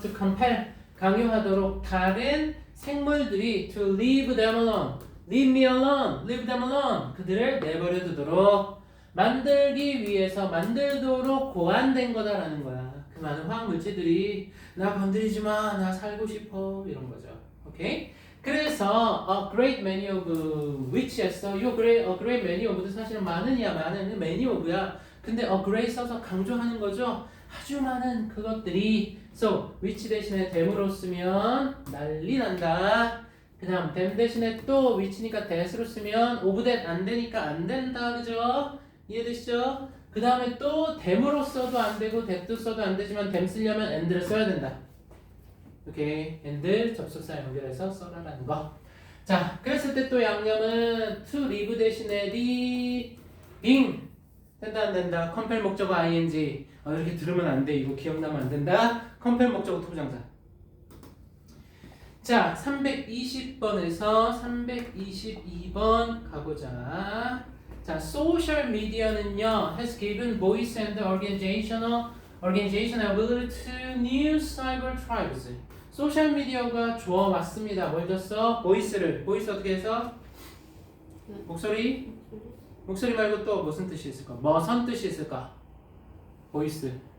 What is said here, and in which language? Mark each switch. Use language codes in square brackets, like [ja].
[en] to compel [ko] 강요하도록 다른 생물들이 [en] to leave them alone [ko] leave me alone, leave them alone 그들을 내버려 두도록 만들기 위해서 만들도록 고안된 거다라는 거야. 그 많은 화학물질들이 나 건드리지 마, 나 살고 싶어 이런 거죠. 오케이? 그래서 [en] a great many of which [ko] 했어. 요 [en] a great many of [ko] 도 사실은 많은이야. 많은 many of야. 근데 a great 써서 강조하는 거죠. 아주 많은 그것들이 so which 대신에 them으로 쓰면 난리 난다. 그 다음 them 대신에 또 which니까 that으로 쓰면 of that 안 되니까 안 된다. 그죠? 이해되시죠? 그 다음에 또 them으로 써도 안 되고 that도 써도 안 되지만 them 쓰려면 and를 써야 된다. 오케이. and 접속사 연결해서 써라라는 거. 자, 그랬을 때 또 양념은 to live 대신에 being 된다 안 된다. 컴펠 목적어 ing. 이렇게 들으면 안 돼. 이거 기억나면 안 된다. 컴펠 목적어 투부정사. 자, 320번에서 322번 가보자. 자, [en] social media는요 has given voice and organizational ability to new cyber tribes. [ko] 소셜 미디어가 주어 맞습니다. 뭘 줬어? 보이스를. 보이스 어떻게 해서? 목소리? 목소리 말고 또 무슨 뜻이 있을까? 무슨 뜻이 있을까? 보이스.